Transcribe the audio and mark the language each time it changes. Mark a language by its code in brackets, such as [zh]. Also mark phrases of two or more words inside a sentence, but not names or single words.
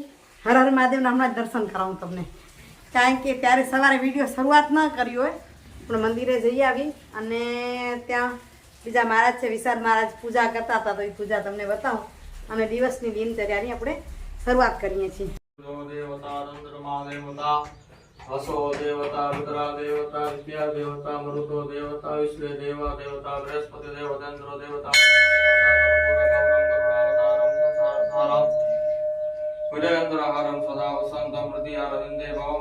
[gu] હર હર મહાદેવના હમણાં જ દર્શન કરાવું તમને, કારણ કે ત્યારે સવારે વિડીયો શરૂઆત ન કરી હોય પણ મંદિરે જઈ આવી અને ત્યાં બીજા મહારાજ છે, વિશાળ મહારાજ પૂજા કરતા હતા, તો એ પૂજા તમને બતાવું અને દિવસની દિનચર્યાની આપણે શરૂઆત કરીએ છીએ. [sa] हसो देवता रुद्रा देवता विद्या देवता मरुतो देवता विश्वे देवा देवता बृहस्पति देवतेन्द्र देवता विजयेन्द्रहारं सदा वसन्तं हृदयारविन्दे भवं